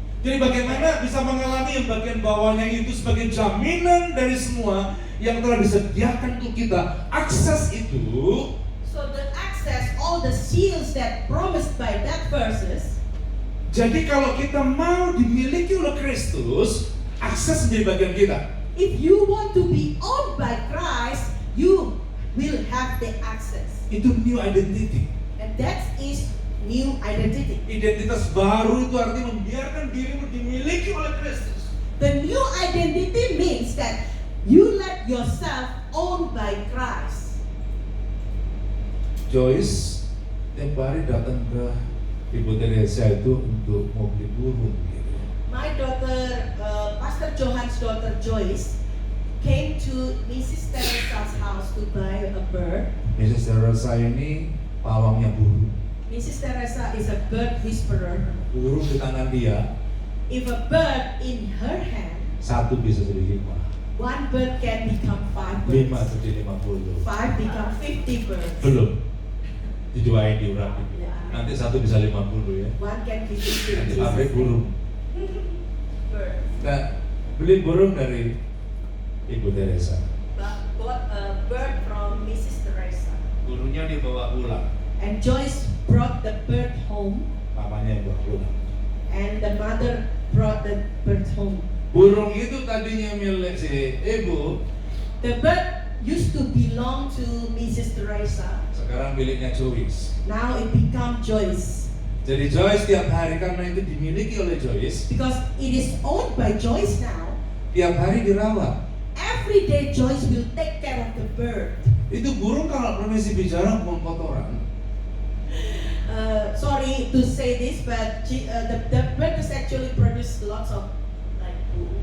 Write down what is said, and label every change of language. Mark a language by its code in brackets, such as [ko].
[id] Jadi bagaimana bisa mengalami yang bagian bawahnya itu sebagai jaminan dari semua yang telah disediakan untuk kita. Akses itu. [en] So the access, all the seals that promised by that verses. [id] Jadi kalau kita mau dimiliki oleh Kristus, akses menjadi bagian kita. [en] If you want to be owned by Christ, you will have the access. Itu new identity. And that is new identity. [id] Identitas baru itu artinya membiarkan dirimu dimiliki oleh Kristus. [en] The new identity means that you let yourself owned by Christ. [id] Joyce tiap hari datang ke Ibu Teresa itu untuk mau beli burung gitu. [en] My daughter, Pastor Johan's daughter Joyce, came to Mrs. Teresa's house to buy a bird. [id] Mrs. Teresa ini pawangnya burung. [en] Mrs. Teresa is a bird whisperer. [id] Burung di tangan dia, [en] If a bird in her hand, [id] satu bisa jadi 5. [en] one bird can become 5 5 birds. [id] jadi 50. [en] 5 become 50 birds. [id] Belum. Dijualin di urap. [en] Yeah. [id] Nanti satu bisa 50 ya. [en] One can be 50 [id] Nanti [en] birds. [id] pabrik burung. [en] Bird. [id] Nah, beli burung dari Ibu Teresa. [en] Bought a bird from Mrs. Teresa. [id] Burungnya dibawa pulang. [en] And Joyce brought the bird home, [id] Mamanya yang bawa pulang. [en] and the mother brought the bird home. [id] Burung itu tadinya milik si ibu, [en] The bird used to belong to Mrs. Teresa. [id] sekarang miliknya Joyce. [en] Now it become Joyce. [id] Jadi Joyce tiap hari karena itu dimiliki oleh Joyce, [en] Because it is owned by Joyce now, [id] tiap hari dirawat. [en] every day Joyce will take care of the bird. [id] Itu burung kalau permisi bicara buang kotoran. [en] Sorry to say this, but the bird has actually produced lots of like poo.